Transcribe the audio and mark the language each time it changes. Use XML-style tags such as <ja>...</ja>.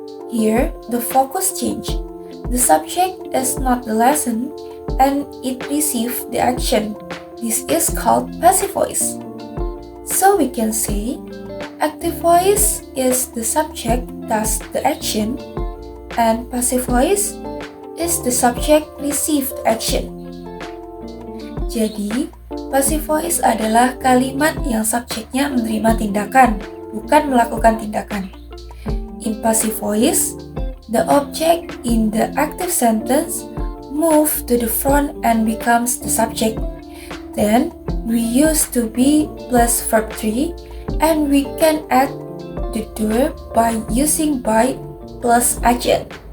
<en>Here, the focus change. The subject is not the lesson and it receives the action. This is called passive voice. So we can say, active voice is the subject does the action and passive voice is the subject receive the action.</en> <id>Jadi, passive voice adalah kalimat yang subjeknya menerima tindakan, bukan melakukan tindakan.</id> <en>In passive voice, the object in the active sentence move to the front and becomes the subject. Then, we use to be plus verb tree and we can add the doer by using by plus agent.</en>